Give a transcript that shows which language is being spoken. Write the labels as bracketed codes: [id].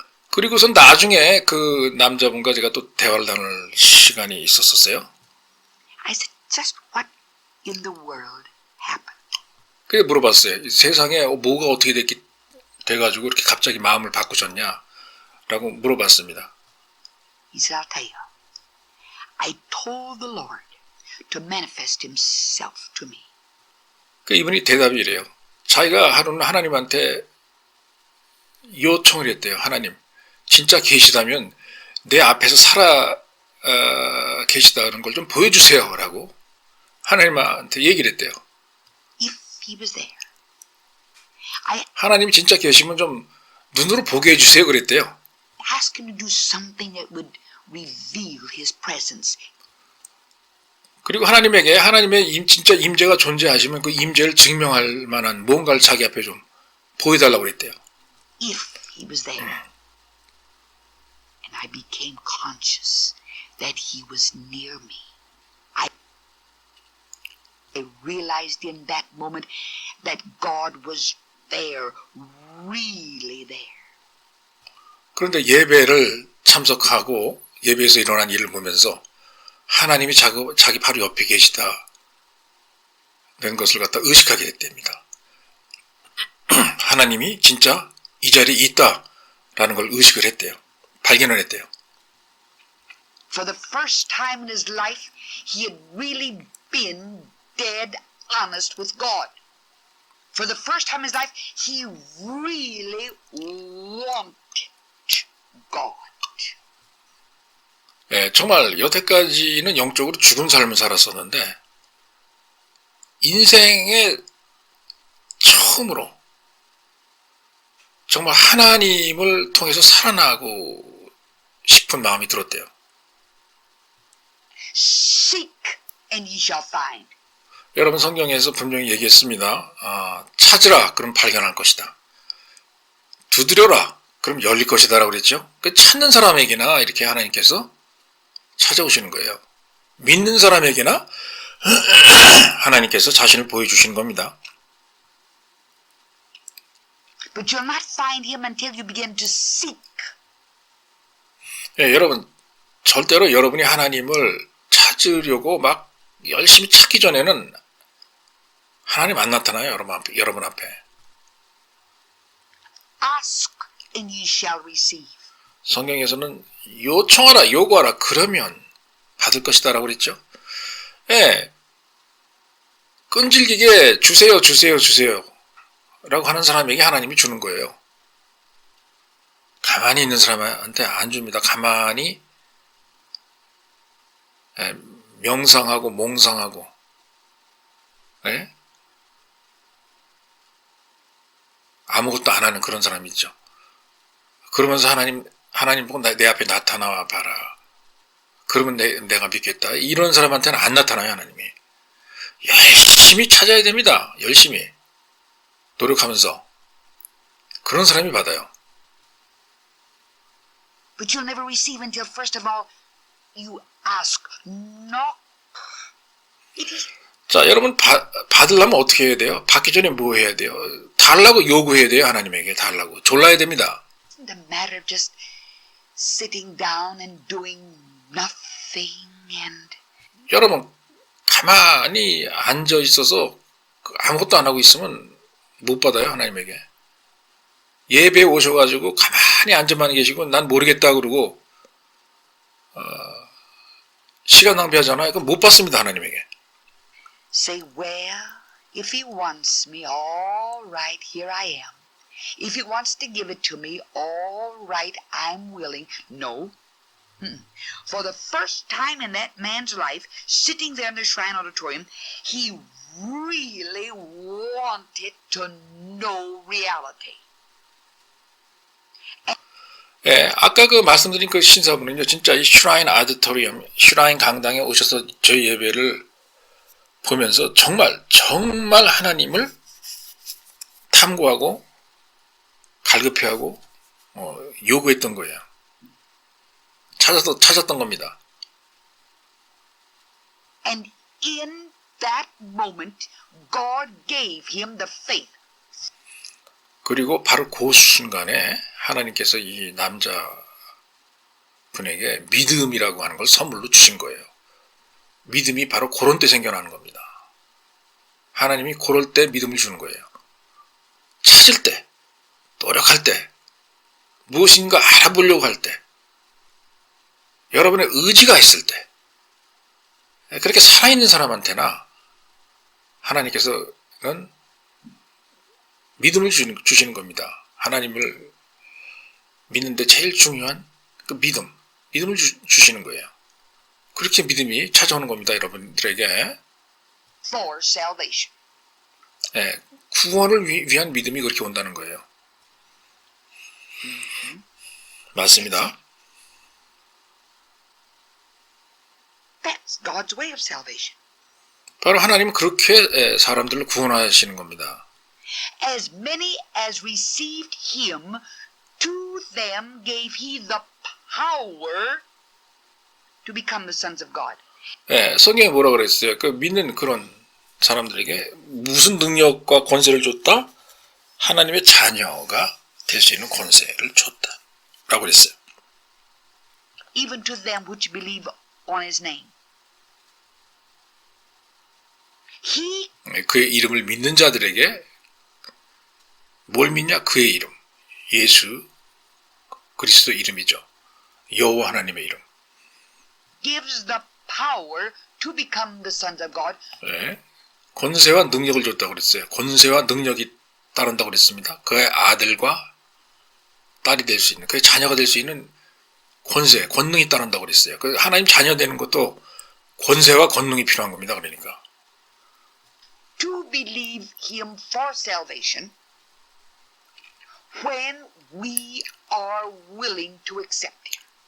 [ko] 그리고선 나중에 그 남자분과 제가 또 대화를 나눌 시간이 있었어요. [en] I said, just what in the world happened? [ko] 그게 물어봤어요. 세상에 뭐가 어떻게 돼가지고 이렇게 갑자기 마음을 바꾸셨냐? 라고 물어봤습니다. [en] He said, I'll tell you. I told the Lord to manifest himself to me. [ko] 그 이분이 대답이 이래요. 자기가 하나님한테 요청을 했대요. 하나님, 진짜 계시다면 내 앞에서 살아 계시다는 걸 좀 보여주세요. 라고 하나님한테 얘기를 했대요. [en] If he was there. [ko] 하나님이 진짜 계시면 좀 눈으로 보게 해주세요. 그랬대요. [en] Ask him to do something that would reveal his presence. [ko] 그리고 하나님의 진짜 임재가 존재하시면 그 임재를 증명할 만한 뭔가를 자기 앞에 좀 보여달라고 그랬대요. [en] If he was there. And I became conscious that he was near me. I realized in that moment that God was there, really there. [ko] 그런데 예배를 참석하고 예배에서 일어난 일을 보면서 하나님이 자기 바로 옆에 계시다는 것을 갖다 의식하게 됐답니다. 하나님이 진짜 이 자리에 있다라는 걸 의식을 했대요. 발견을 했대요. [en] For the first time in his life, he had really been dead honest with God. For the first time in his life, he really wanted God. [ko] 네, 정말 여태까지는 영적으로 죽은 삶을 살았었는데 인생의 처음으로 정말 하나님을 통해서 살아나고 싶은 마음이 들었대요. [en] Seek and ye shall find. [ko] 여러분 성경에서 분명히 얘기했습니다. 찾으라 그럼 발견할 것이다. 두드려라 그럼 열릴 것이다 라고 그랬죠. 그 찾는 사람에게나 이렇게 하나님께서 찾아오시는 거예요. 믿는 사람에게나 하나님께서 자신을 보여주시는 겁니다. [en] But you'll not find him until you begin to seek. [ko] 예, 여러분 절대로 여러분이 하나님을 찾으려고 막 열심히 찾기 전에는 하나님 안 나타나요. 여러분 앞에. [en] Ask and ye shall receive. [ko] 성경에서는 요청하라, 요구하라, 그러면 받을 것이다 라고 그랬죠. 예, 끈질기게 주세요, 주세요, 주세요 라고 하는 사람에게 하나님이 주는 거예요. 가만히 있는 사람한테 안 줍니다. 가만히 명상하고 몽상하고 아무것도 안 하는 그런 사람이 있죠. 그러면서 하나님 보고 내 앞에 나타나와 봐라. 그러면 내가 믿겠다. 이런 사람한테는 안 나타나요, 하나님이. 열심히 찾아야 됩니다. 열심히. 노력하면서. 그런 사람이 받아요. [en] But you'll never receive until first of all you ask. Knock. It is [ko] 자, 여러분 받으려면 어떻게 해야 돼요? 받기 전에 뭐 해야 돼요? 달라고 요구해야 돼요, 하나님에게. 달라고. 졸라야 됩니다. [en] the matter of just sitting down and doing nothing and [ko] 여러분, 가만히 앉아 있어서 아무것도 안 하고 있으면 못 받아요, 하나님에게. 예배에 오셔가지고 가만히 앉아만 계시고 난 모르겠다 그러고 시간 낭비하잖아요. 그럼 못 받습니다, 하나님에게. [en] say, well, if he wants me, all right, here I am. If he wants to give it to me, all right, I'm willing. No. For the first time in that man's life, sitting there in the Shrine Auditorium, he really wanted to know reality. [ko] 예, 아까 그 말씀드린 그 신사분은요, 진짜 이 슈라인 아디토리엄, 슈라인 강당에 오셔서 저희 예배를 보면서 정말 하나님을 탐구하고 갈급해하고 요구했던 거예요. 찾았던 겁니다. [en] And in that moment, God gave him the faith. [ko] 그리고 바로 그 순간에 하나님께서 이 남자분에게 믿음이라고 하는 걸 선물로 주신 거예요. 믿음이 바로 그런 때 생겨나는 겁니다. 하나님이 그럴 때 믿음을 주는 거예요. 찾을 때, 노력할 때, 무엇인가 알아보려고 할 때, 여러분의 의지가 있을 때, 그렇게 살아있는 사람한테나 하나님께서는 믿음을 주시는 겁니다. 하나님을 믿는데 제일 중요한 그 믿음을 주시는 거예요. 그렇게 믿음이 찾아오는 겁니다, 여러분들에게. [en] For salvation. [ko] 네, 구원을 위한 믿음이 그렇게 온다는 거예요. 맞습니다. [en] That's God's way of salvation. [ko] 바로 하나님은 그렇게 사람들을 구원하시는 겁니다. [en] As many as received him, to them gave he the power to become the sons of God. [ko] 예, 성경에 뭐라 그랬어요? 그 믿는 그런 사람들에게 무슨 능력과 권세를 줬다? 하나님의 자녀가 될 수 있는 권세를 줬다. 라고 그랬어요. [en] Even to them which believe on his name. [ko] 그의 이름을 믿는 자들에게 뭘 믿냐? 그의 이름. 예수 그리스도 이름이죠. 여호와 하나님의 이름. [en] Gives the power to become the sons of God. [ko] 네. 권세와 능력을 줬다고 그랬어요. 권세와 능력이 따른다고 그랬습니다. 그의 아들과 딸이 될 수 있는, 그의 자녀가 될 수 있는 권세, 권능이 따른다고 그랬어요. 그 하나님 자녀 되는 것도 권세와 권능이 필요한 겁니다. 그러니까. [en] To believe him for salvation when we are willing to accept him.